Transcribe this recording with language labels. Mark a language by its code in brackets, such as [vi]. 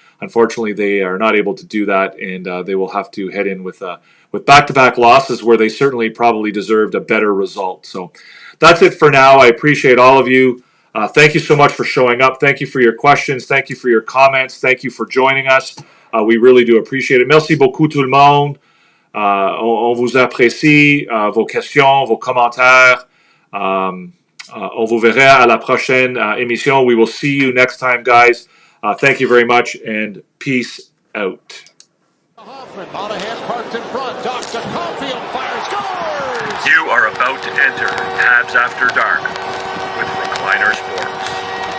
[en] Unfortunately, they are not able to do that, and they will have to head in with back-to-back losses where they certainly probably deserved a better result. So that's it for now. I appreciate all of you. Thank you so much for showing up. Thank you for your questions. Thank you for your comments. Thank you for joining us. We really do appreciate it. [fr] Merci beaucoup tout le monde. On vous apprécie, vos questions, vos commentaires. On vous verra à la prochaine émission. [en] We will see you next time, guys. Thank you very much, and peace out. Hoffman, Monahan parked in front. Dr. Caulfield fires, scores! You are about to enter Habs After Dark with Recliner Sports.